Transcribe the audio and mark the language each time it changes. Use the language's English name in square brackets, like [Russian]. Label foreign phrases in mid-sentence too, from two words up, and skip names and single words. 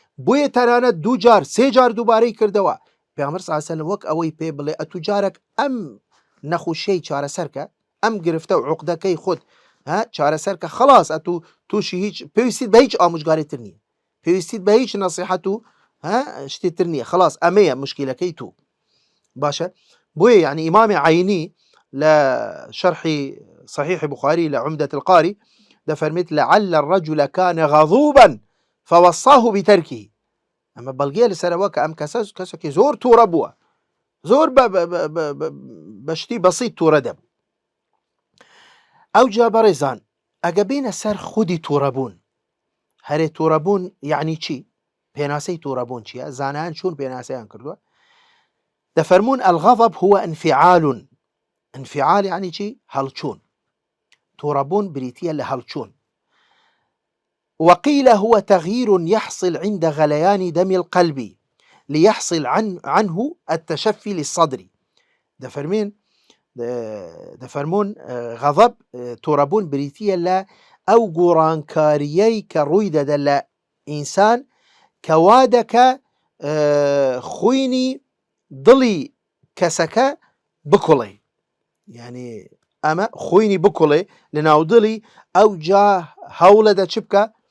[Central Kurdish] بۆیە تەنانەت دوو جار سێ جار دووبارەی کردەوە. پێغەمبەر [Arabic] صلی الله علیه و سلم [Central Kurdish] وەک ئەوەی پێ بڵێ ئەتوو جارێک ئەم نەخۆشیەی چارەسەرکە، ئەم گرفتە و عوقدەکەی خۆت چارەسەرکە، خلاص ئەتوو تووشی هیچ پێویستیت بە هیچ ئامۆژگاریتر نییە، پێویستیت بە هیچ نەسیحەت و شتێتر نییە، خلاص ئەمەیە مشکلەکەی تو. باشە. بۆیە یعنی ئیمامی عینی لە شەرحی صحیح بخاری لە عمدة القاری دەفەرمێت [Arabic] لعل الرجل كان غضوبا فوصاه بتركه. [Central Kurdish] ئەمە بەڵگەیە لەسەرەوە کە ئەم کەسێکی زۆر تووڕە بووە، زۆر بە شتی بەسیط تووڕە دەبوو. ئەو جا بەڕێزان ئەگە بینە سەر خودی تووڕەبوون، هەرێ تووڕەبوون یعنی چی؟ پێناسەی تووڕەبوون چییە؟ زانایان چۆن پێناسەیان کردووە؟ [Arabic] دەفەرمون الغضب هو انفعال. [Central Kurdish] انفعال يعني چی؟ هەڵچوون. تووڕەبوون بریتیە لە هەڵچوون. [Arabic] وقيل هو تغيير يحصل عند غليان دم القلب ليحصل عنه التشفي للصدر. [Central Kurdish] دەفەرمون غضب تووڕەبوون بریتیە لە ئەو گۆڕانکاریەی کە ڕووی دەدە لە ئینسان کە وا دەکە خوینی دڵی کەسەکە بکوڵێ، یعنی ئەمە خوینی بکوڵێ لە ناو دڵی، ئەو جا هەوڵە دە چ بکە؟